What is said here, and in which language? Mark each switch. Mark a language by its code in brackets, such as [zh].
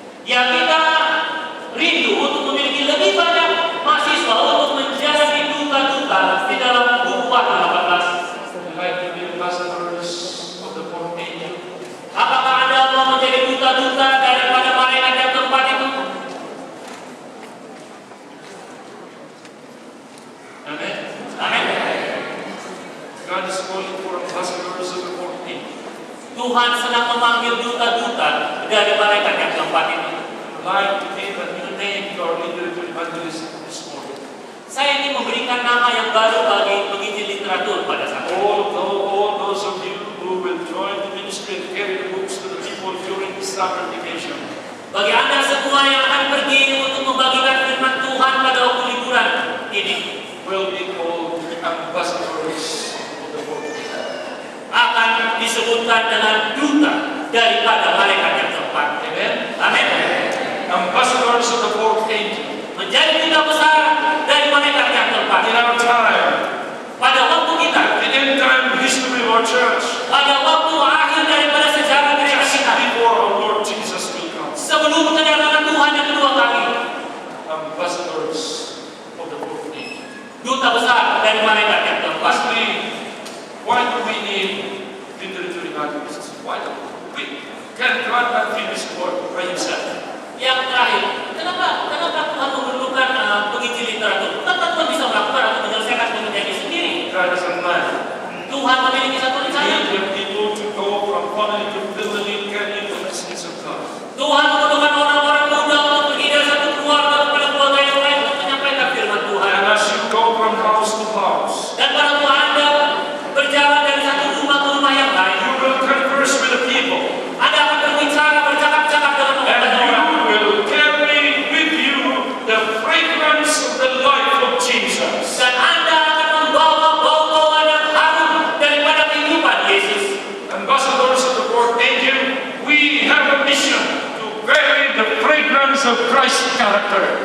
[id] Ya kita rindu untuk memiliki lebih banyak mahasiswa untuk menjadi duta-duta di dalam buku Wahyu 18. [en] We'd like to be ambassadors of the fourth angel. [id] Apakah Anda mau menjadi duta-duta daripada malaikat yang keempat itu? [en] Amen. [id] Amin. [en] God is calling for ambassadors of the fourth angel. [id] Tuhan sedang memanggil duta-duta dari malaikat yang keempat itu. [en] I'd like to give a new name to our literature evangelism this morning. [id] Saya ingin memberikan nama yang baru bagi penginjil literatur pada saat ini. [en] All those of you who will join the ministry and carry the books to the people during the summer vacation. [id] Bagi Anda semua yang akan pergi untuk membagikan firman Tuhan pada waktu liburan ini, [en] Will be called ambassadors of the fourth angel. [id] akan disebutkan dengan duta daripada malaikat yang keempat. [en] Amen. [id] Amin. [en] Ambassadors of the fourth angel. [id] Menjadi duta besar dari malaikat yang keempat. [en] In our time, [id] Pada waktu kita, [en] the end time history of our church, [id] pada waktu akhir daripada sejarah gereja [en] just [id] kita, [en] before our Lord Jesus will come. [id] sebelum kedatangan Tuhan yang kedua kali, [en] Ambassadors of the fourth angel. [id] duta besar dari malaikat yang keempat. [en] Lastly, why do we need literature evangelists? Why do we? Can God not finish the work by himself? [id] Yang terakhir, kenapa Tuhan memerlukan penginjil literatur? Kenapa Tuhan bisa melakukan atau menyelesaikan pekerjaannya sendiri? [en] God is a man. [id] Tuhan memiliki satu [en] He [id] rencana. [en] needed people to go from family to family, carrying the message of God. [id] Tuhan memerlukan orang-orang muda untuk pergi dari satu keluarga kepada keluarga yang lain untuk menyampaikan firman Tuhan. [en] And as you go from house to house, [id] Dan pada waktu Anda berjalan dari satu rumah ke rumah yang lain, [en] you will converse with the people. [id] Anda akan berbicara, bercakap-cakap dengan [en] And [id] orang. [en] you will carry with you the fragrance of the life of Jesus. [id] Dan Anda akan membawa bau-bauan yang harum daripada kehidupan Yesus. [en] Ambassadors of the fourth angel, we have a mission to carry the fragrance of Christ's character.